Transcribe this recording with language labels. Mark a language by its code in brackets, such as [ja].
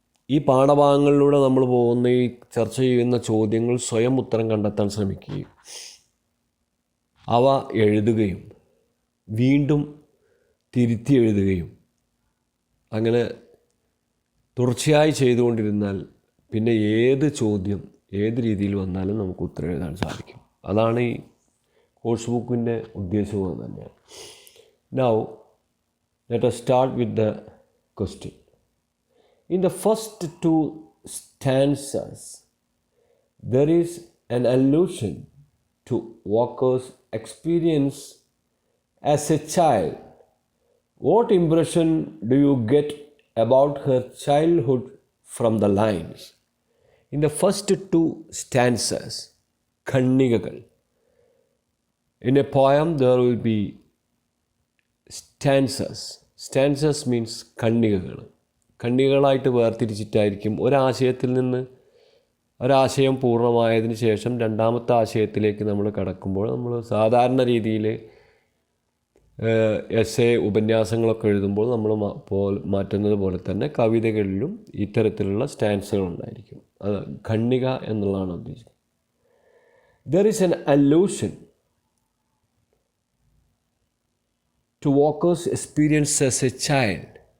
[ml] ഈ പാഠഭാഗങ്ങളിലൂടെ നമ്മൾ പോകുന്ന ഈ ചർച്ച ചെയ്യുന്ന ചോദ്യങ്ങൾ സ്വയം ഉത്തരം കണ്ടെത്താൻ ശ്രമിക്കുകയും അവ എഴുതുകയും വീണ്ടും തിരുത്തി എഴുതുകയും അങ്ങനെ തുടർച്ചയായി ചെയ്തുകൊണ്ടിരുന്നാൽ പിന്നെ ഏത് ചോദ്യം ഏത് രീതിയിൽ വന്നാലും നമുക്ക് ഉത്തരം എഴുതാൻ സാധിക്കും. അതാണ് ഈ കോഴ്സ് ബുക്കിൻ്റെ ഉദ്ദേശവും തന്നെയാണ്. [en] Now, let us start with the question. In the first two stanzas, there is an allusion to Walker's experience as a child. What impression do you get about her childhood from the lines? In the first two stanzas, ഖണ്ഡികകൾ. In a poem there will be stanzas. Stanzas means ഖണ്ഡികകൾ. [ml] ഖണ്ഡികകളായിട്ട് വേർതിരിച്ചിട്ടായിരിക്കും ഒരാശയത്തിൽ നിന്ന് ഒരാശയം പൂർണ്ണമായതിന് ശേഷം രണ്ടാമത്തെ ആശയത്തിലേക്ക് നമ്മൾ കടക്കുമ്പോൾ നമ്മൾ സാധാരണ രീതിയിൽ എസ്സേ ഉപന്യാസങ്ങളൊക്കെ എഴുതുമ്പോൾ നമ്മൾ മാറ്റുന്നത് പോലെ തന്നെ കവിതകളിലും ഇത്തരത്തിലുള്ള സ്റ്റാൻസുകൾ ഉണ്ടായിരിക്കും. അത് ഖണ്ഡിക എന്നുള്ളതാണ് ഉദ്ദേശിക്കുന്നത്. [en] There is an allusion to Walker's experience as a child.